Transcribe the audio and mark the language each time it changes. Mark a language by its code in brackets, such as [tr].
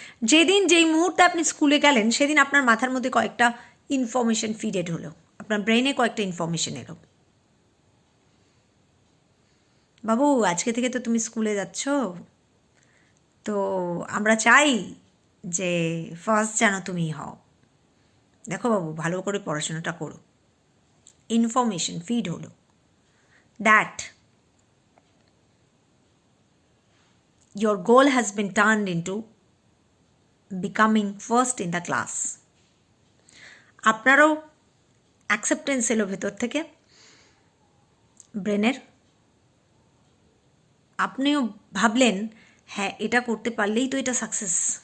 [bn] যেদিন যেই মুহূর্তে আপনি স্কুলে গেলেন সেদিন আপনার মাথার মধ্যে কয়েকটা ইনফরমেশন ফিডেড হলো, আপনার ব্রেনে কয়েকটা ইনফরমেশন এলো। বাবু আজকে থেকে তো তুমি স্কুলে যাচ্ছ, তো আমরা চাই যে ফার্স্ট যেন তুমি হও। দেখো বাবু ভালো করে পড়াশোনাটা করো। ইনফরমেশন ফিড হলো [en] That your goal has been turned into becoming first in the class. [bn] আপনারও অ্যাকসেপ্টেন্স এলো ভেতর থেকে ব্রেনের, আপনিও ভাবলেন হ্যাঁ এটা করতে পারলেই তো এটা সাকসেস।